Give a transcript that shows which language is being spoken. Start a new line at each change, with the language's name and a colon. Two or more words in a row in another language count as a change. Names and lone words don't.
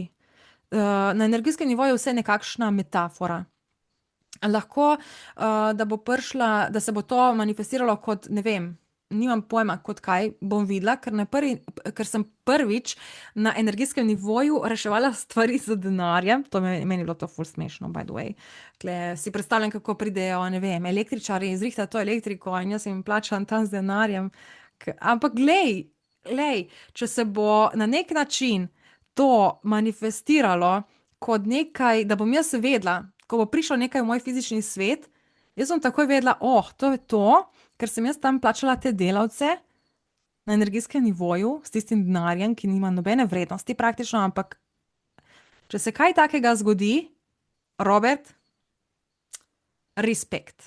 Slovenian: Na energijskem nivoju vse nekakšna metafora. Lahko, da bo prišla, da se bo to manifestiralo kot, ne vem, nimam pojma, kot kaj bom videla, ker sem prvič na energijskem nivoju reševala stvari z denarjem. Meni je bilo to ful smešno,
English: by the way.
Slovenian: Tule si predstavljam, kako pridejo, ne vem, električarji, zrihtajo to elektriko in jaz jim plačam tam z denarjem. Ampak glej, če se bo na nek način to manifestiralo kot nekaj, da bom jaz vedela, ko bo prišlo nekaj v moj fizični svet, jaz bom takoj vedela, to je to, ker sem jaz tam plačala te delavce na energijskem nivoju s tistim denarjem, ki nima nobene vrednosti praktično, ampak če se kaj takega zgodi, Robert, respekt.